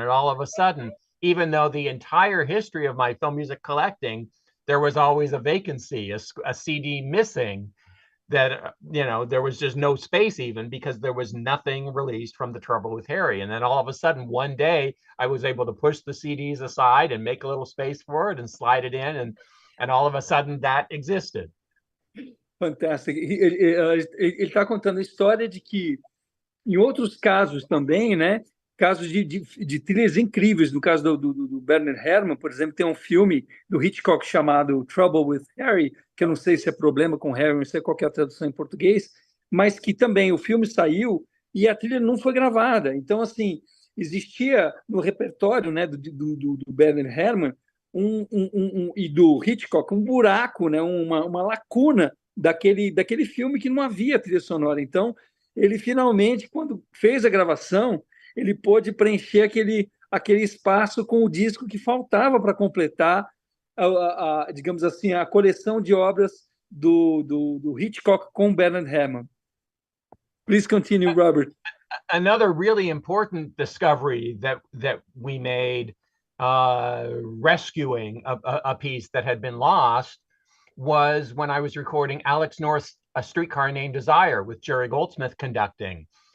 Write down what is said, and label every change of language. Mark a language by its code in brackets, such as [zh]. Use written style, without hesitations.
[en] And all of a sudden, even though the entire history of my film music collecting, there was always a vacancy, a CD missing, that there was just no space, even because there was nothing released from The Trouble with Harry. And then all of a sudden, one day, I was able to push the CDs aside and make a little space for it and slide it in, and all of a sudden that existed. [pt] Fantástico. Ele está contando a história de que, em outros casos também, né, casos de trilhas incríveis. No caso do Bernard Herrmann, por exemplo, tem um filme do Hitchcock chamado Trouble with Harry, que eu não sei se é problema com Harry, não sei qual que é a tradução em português, mas que também o filme saiu e a trilha não foi gravada. Então, assim, existia no repertório, né, do Bernard Herrmann e do Hitchcock um buraco, né, uma lacuna daquele filme que não havia trilha sonora. Então, ele finalmente, quando fez a gravação, ele pôde preencher aquele espaço com o disco que faltava para completar, digamos assim, a coleção de obras do Hitchcock com Bernard Herrmann. [en] Please continue, Robert. Another really important discovery that we made, rescuing a piece that had been lost, was when I was recording Alex North's A Streetcar Named Desire with Jerry Goldsmith conducting.